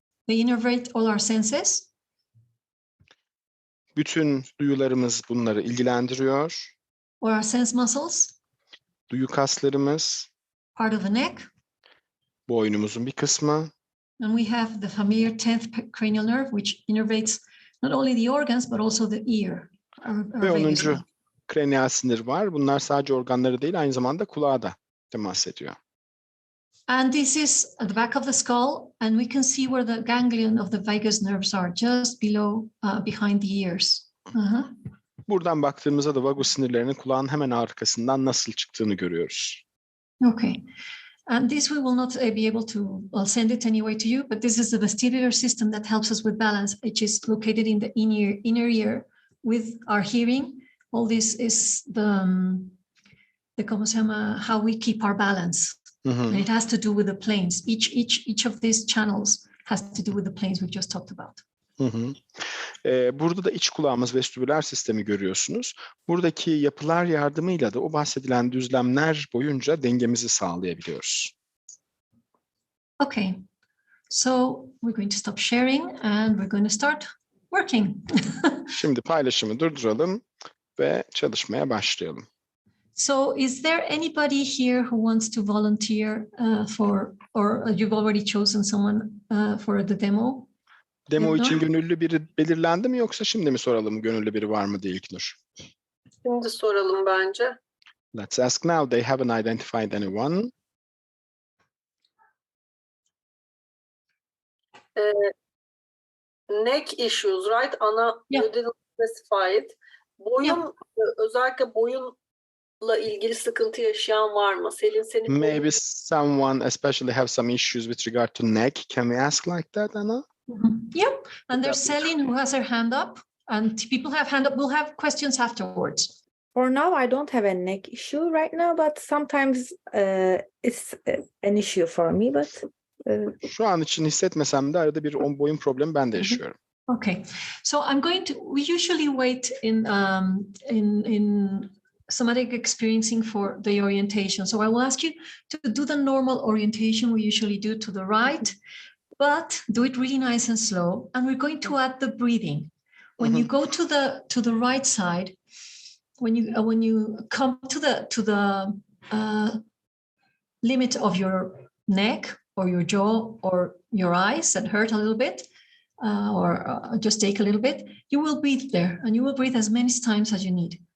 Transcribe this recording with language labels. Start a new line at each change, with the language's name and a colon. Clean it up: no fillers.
English: They innervate all our senses.
Turkish: Bütün duyularımız bunları ilgilendiriyor.
English: Or our sense muscles.
Turkish: Duyu kaslarımız,
English: part of the neck.
Turkish: boynumuzun bir kısmı.
English: And we have the familiar 10th cranial nerve, which innervates not only the organs, but also the ear.
Turkish: Ve 10. kraniyal sinir var. Bunlar sadece organları değil, aynı zamanda kulağa da temas ediyor.
English: And this is at the back of the skull, and we can see where the ganglion of the vagus nerves are, just below, behind the ears.
Turkish: Buradan baktığımızda da vagus sinirlerinin kulağın hemen arkasından nasıl çıktığını görüyoruz.
English: Okay. And this we will not be able to, I'll send it anyway to you, but this is the vestibular system that helps us with balance, which is located in the inner ear with our hearing. All this is how we keep our balance. And it has to do with the planes. Each of these channels has to do with the planes we just talked about.
Turkish: Burada da iç kulağımız vestibüler sistemi görüyorsunuz. Buradaki yapılar yardımıyla da o bahsedilen düzlemler boyunca dengemizi sağlayabiliyoruz.
English: Okay, so we're going to stop sharing and we're going to start working.
Turkish: Şimdi paylaşımı durduralım ve çalışmaya başlayalım.
English: So is there anybody here who wants to volunteer or you've already chosen someone for the demo?
Turkish: Demo için gönüllü biri belirlendi mi, yoksa şimdi mi soralım gönüllü biri var mı diye İlknur? Şimdi soralım bence.
English: Let's ask now. They haven't identified anyone. Neck issues, right? Ana, Yeah. you didn't specify it.
Turkish: Boyun, özellikle boyunla ilgili sıkıntı yaşayan var mı? Selin, senin
English: Maybe someone especially have some issues with regard to neck. Can we ask like that, Anna? Yep. And there's Celine who has her hand up, and people have hand up. We'll have questions afterwards. For now, I don't have a neck issue right now, but sometimes it's an issue for me. But
Turkish: Şu an için hissetmesem de arada bir boyun problemi ben de yaşıyorum.
English: Okay. So I'm going to. We usually wait in somatic experiencing for the orientation. So I will ask you to do the normal orientation we usually do to the right, but do it really nice and slow. And we're going to add the breathing. When you go to the right side, when you come to the limit of your neck or your jaw or your eyes that hurt a little bit, or just take a little bit, you will breathe there, and you will breathe as many times as you need.